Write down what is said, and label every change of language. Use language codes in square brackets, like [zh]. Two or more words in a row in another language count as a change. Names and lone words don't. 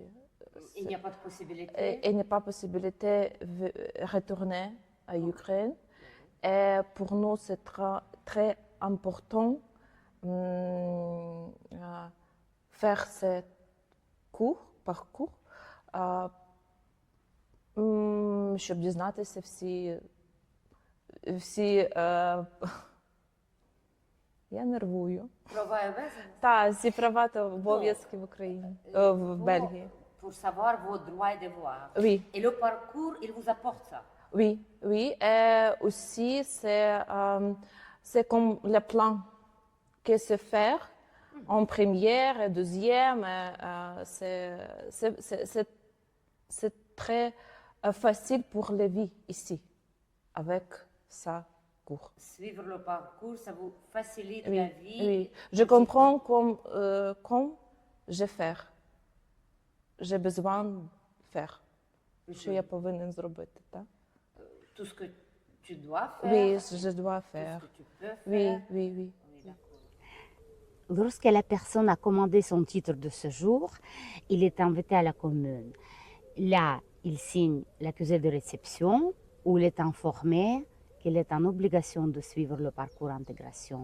[fr] Il n'y a pas de possibilité. Il n'y a pas possibilité de retourner à Ukraine. Et pour nous, c'est très important faire ce parcours, [uk] щоб дізнатися я нервую. Права і обов'язки? Так, всі права та обов'язки в Україні, в Бельгії. [fr] Pour savoir vos droits et devoirs. Oui. Et le parcours, il vous apporte ça. Oui, oui. Et aussi, c'est comme le plan que c'est faire en première et deuxième. C'est très facile pour la vie ici, avec ça cours. Suivre le parcours, ça vous facilite Oui, la vie. oui. Je comprends comme je faire. J'ai besoin de faire. [uk] Що я повинен зробити, так? [fr] Tout ce que tu dois faire. Oui, je dois faire. Tout ce que tu peux faire. Oui, oui, oui. Oui, d'accord. Lorsque la personne a commandé son titre de séjour, il est invité à la commune. Là, il signe l'accusé de réception où il est informé qu'il est en obligation de suivre le parcours intégration.